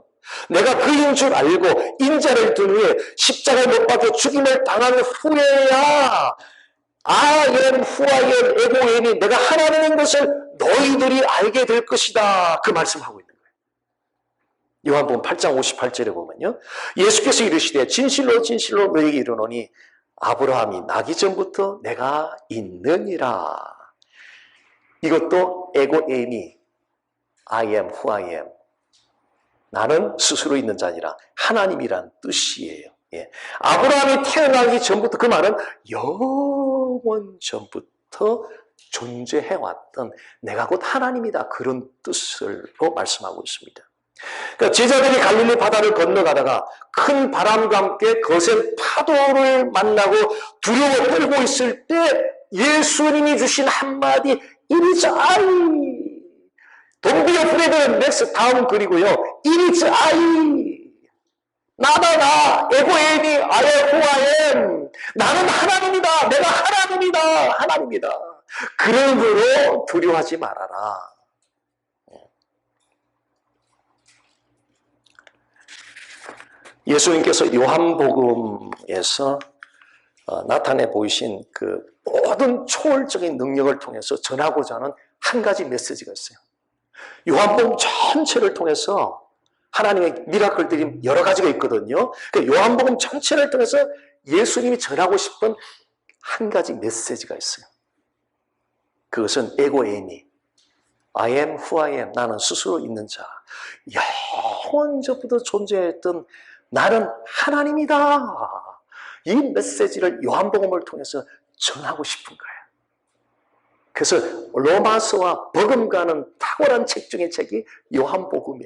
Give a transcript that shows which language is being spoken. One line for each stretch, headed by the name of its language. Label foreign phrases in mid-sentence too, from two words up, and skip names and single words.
Korean: 내가 그인 줄 알고 인자를 든 후에 십자가에 못 박혀 죽임을 당한 후에야
English: I am who am
Korean: 에고엠이 내가 하나님인 것을 너희들이 알게 될 것이다. 그 말씀하고 있는 거예요. 요한복음 8장 58절에 보면요. 예수께서 이르시되 진실로 진실로 너희에게 이르노니 아브라함이 나기 전부터 내가 있느니라. 이것도 에고엠이
English: I am who I am.
Korean: 나는 스스로 있는 자니라. 하나님이란 뜻이에요. 예. 아브라함이 태어나기 전부터 그 말은 영원 전부터 존재해왔던 내가 곧 하나님이다. 그런 뜻으로 말씀하고 있습니다. 그러니까 제자들이 갈릴리 바다를 건너가다가 큰 바람과 함께 거센 파도를 만나고 두려워 떨고 있을 때 예수님이 주신 한마디
English: It is I. Don't be afraid. next
Korean: 다음 글이고요.
English: It is I.
Korean: 나다 나.
English: 에고에미 I am who I am.
Korean: 나는 하나님이다. 내가 하나님이다. 하나님이다. 그러므로 두려워하지 말아라. 예수님께서 요한복음에서 나타내 보이신 그 모든 초월적인 능력을 통해서 전하고자 하는 한 가지 메시지가 있어요. 요한복음 전체를 통해서 하나님의 미라클들이 여러 가지가 있거든요. 그러니까 요한복음 전체를 통해서 예수님이 전하고 싶은 한 가지 메시지가 있어요. 그것은 에고에미,
English: I am who I am.
Korean: 나는 스스로 있는 자. 영원 전부터 존재했던 나는 하나님이다. 이 메시지를 요한복음을 통해서 전하고 싶은 거예요. 그래서 로마서와 복음과는 탁월한 책 중의 책이 요한복음이에요.